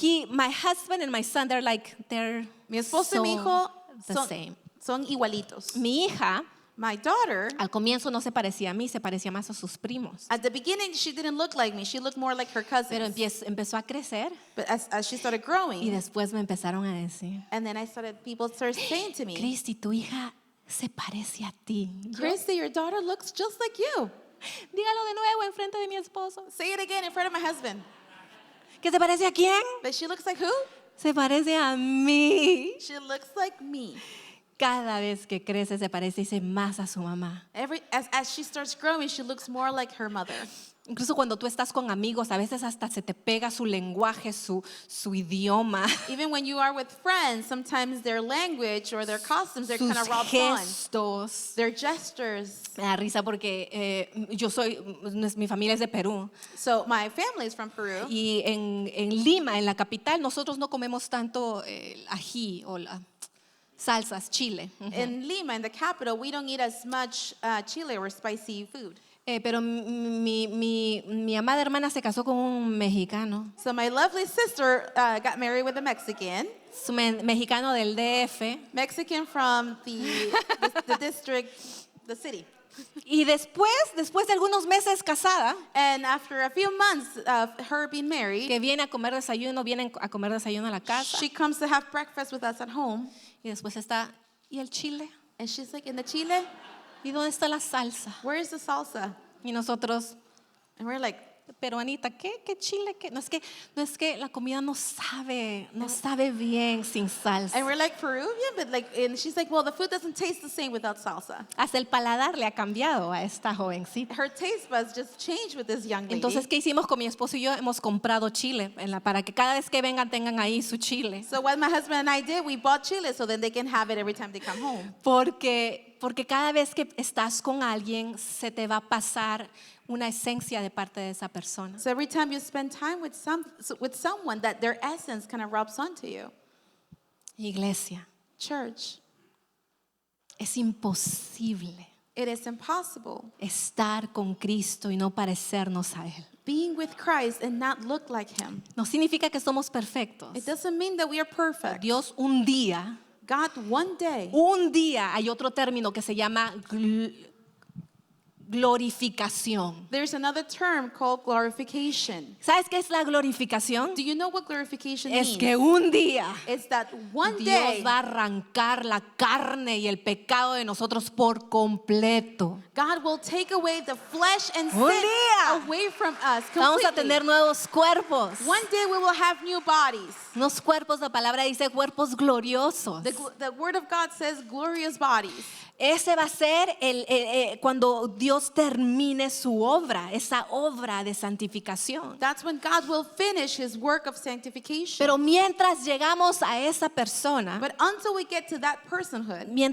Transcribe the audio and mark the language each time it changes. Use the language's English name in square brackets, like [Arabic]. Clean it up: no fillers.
[English] My husband and my son, they're [Spanish] Mi esposo y mi [English] so [Spanish] hijo [English] the same. [Spanish] son igualitos. Mi hija, [English] My daughter, [Spanish] al comienzo no se parecía a mí, se parecía más a sus primos. [English] at the beginning, she didn't look like me. She looked more like her [Spanish] Pero [English] cousins. [Spanish] empezó a crecer [English] But as she started [Spanish] y [English] growing, [Spanish] después me empezaron a decir, [English] and then people started saying to me, [Spanish] Cristi, tu hija se parece a ti. Yo, [English] Christy, your daughter looks just like you. [Spanish] dígalo de nuevo enfrente de mi esposo. [English] Say it again in front of my husband. [Spanish] ¿Que se parece a quién? [English] But she looks like who? [Spanish] Se parece a mí. [English] She looks like me. [Spanish] Cada vez que crece se parece más a su mamá. [English] As she starts growing, she looks more like her mother. [Spanish] Incluso cuando tú estás con amigos, a veces hasta se te pega su lenguaje, su idioma, [English] Even when you are with friends, sometimes their language or their costumes, they're [Spanish] sus [English] kind of rubbed on. [Spanish] gestos. [English] Their gestures. [Spanish] Me da risa porque mi familia es de Perú [English] So my family is from Peru. [Spanish] y en Lima, en la capital, nosotros no comemos tanto el ají o las salsas, chile. [English] In Lima, in the capital, we don't eat as much chile or spicy food. [Spanish] Pero mi amada hermana se casó con un mexicano, [English] So my lovely sister got married with a Mexican. [Spanish] mexicano del DF. [English] Mexican from the district, the city. [Spanish] Y después de algunos meses casada, [English] And after a few months of her being married, [Spanish] que vienen a comer desayuno a la casa. [English] she comes to have breakfast with us at home. [Spanish] Y después está, ¿y el chile? [English] And she's like, in the chile, [Spanish] ¿Y dónde está la salsa? [English] where is the salsa? [Spanish] Y nosotros, [English] And we're like, [Spanish] pero Anita, ¿qué chile? ¿Qué? No es que la comida no sabe bien sin salsa. [English] And we're like, Peruvian? But like, and she's like, well, the food doesn't taste the same without salsa. [Spanish] Hasta el paladar le ha cambiado a esta jovencita. [English] Her taste buds just changed with this young lady. [Spanish] Entonces, ¿qué hicimos con mi esposo y yo? Hemos comprado chile para que cada vez que vengan tengan ahí su chile. [English] So what my husband and I did, we bought chile so then they can have it every time they come home. [Spanish] Porque cada vez que estás con alguien se te va a pasar una esencia de parte de esa persona. [English] So every time you spend time with someone, that their essence kind of rubs onto you. [Spanish] Iglesia, [English] Church, [Spanish] es imposible [English] it is impossible [Spanish] estar con Cristo y no parecernos a Él. [English] being with Christ and not look like Him. [Spanish] No significa que somos perfectos. [English] It doesn't mean that we are perfect. [Spanish] Dios un día [English] God, one day, [Spanish] hay otro término que se llama glorificación. [English] there's another term called glorification. [Spanish] ¿Sabes qué es la glorificación? [English] Do you know what glorification [Spanish] Es [English] means? [Spanish] que un día [English] It's that one [Spanish] Dios [English] day [Spanish] va a arrancar la carne y el pecado de nosotros por completo. [English] God will take away the flesh and [Spanish] Un [English] sin [Spanish] día [English] away from us [Spanish] Vamos a [English] completely. [Spanish] tener nuevos cuerpos. [English] One day we will have new bodies. [Spanish] Unos cuerpos, la palabra dice cuerpos gloriosos. [English] The word of God says glorious bodies. [Spanish] Ese va a ser cuando Dios termine su obra, esa obra de santificación. [English] That's when God will finish His work of sanctification. [Spanish] Pero mientras llegamos a esa persona, [English] But until we get to that personhood,